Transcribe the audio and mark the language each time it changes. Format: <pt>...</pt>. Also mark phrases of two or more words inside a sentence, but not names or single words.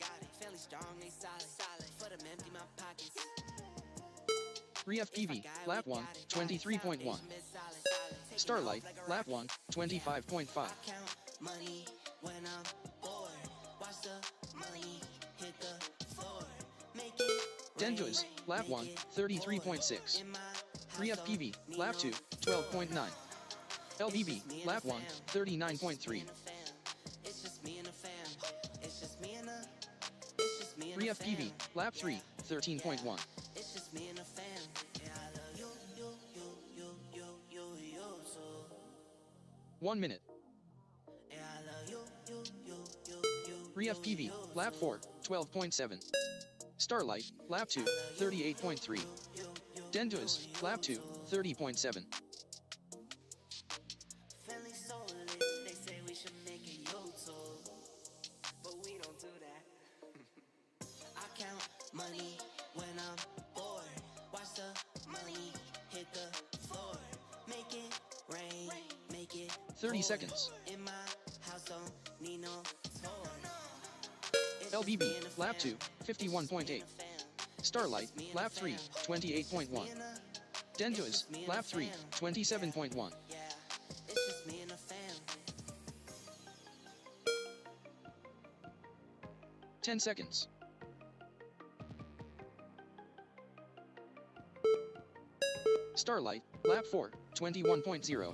<en>Fairly strong, they solid. For them empty my pockets. Re-FPV, lap 1, 23.1. Starlight, lap 1, 25.5. Count money when I'm bored. Watch the money hit the floor. Make it Denduas, lap 1, 33.6. Re-FPV, lap 2, 12.9. LBB, lap 1, 39.3. It's just me and the fam. It's just me and the. It's just me and the Re-FPV, lap 3, 13.1. It's just me and the fam. Yeah, I love you so. 1 minute. Yeah, I love you. Re-FPV, lap 4, 12.7. Starlight, lap 2, 38.3. Denduas, lap 2, 30.7. Feeling so lit, they say we should make a YouTube, but we don't do that. I count money when I'm bored. Watch the money hit the floor. Make it rain, make it 30 seconds. in my house, don't need no floor. LBB, lap 2, 51.8. Starlight, lap 3, 28.1. Denduas, lap 3, 27.1. Yeah, it's just me and the fam. 10 seconds. Starlight, lap 4, 21.0.</en>